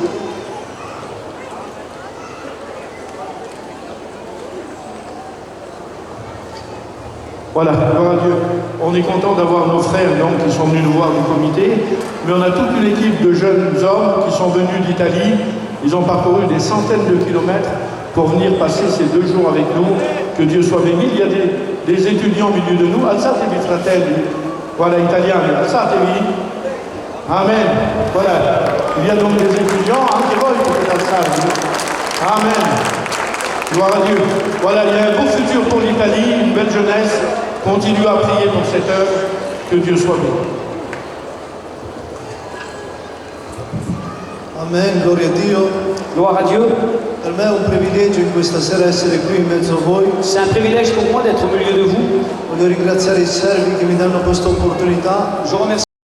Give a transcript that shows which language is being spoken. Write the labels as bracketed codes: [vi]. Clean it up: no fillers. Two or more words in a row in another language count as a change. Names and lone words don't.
[fr] Voilà, gloire à Dieu. On est content d'avoir nos frères donc, qui sont venus nous voir du comité, mais on a toute une équipe de jeunes hommes qui sont venus d'Italie. Ils ont parcouru des centaines de kilomètres pour venir passer ces 2 jours avec nous. Que Dieu soit béni. Il y a des étudiants au milieu de nous. [it] Alzatevi fratelli. Voilà, italiani. Alzatevi. [fr] Amen. Voilà. Il y a donc des étudiants. [it] Anche voi potete alzarvi. [fr] Amen. Gloire à Dieu. Voilà, il y a un beau futur pour l'Italie, une belle jeunesse. Continuez à prier pour cette œuvre. Que Dieu soit béni. [it] Amen, gloria a Dio. [fr] Gloire à Dieu. [it] Per me è un privilegio in questa sera essere qui in mezzo a voi. [fr] C'est un privilège pour moi d'être au milieu de vous. [it] Voglio ringraziare i servi che mi danno questa opportunità. [fr] Je remercie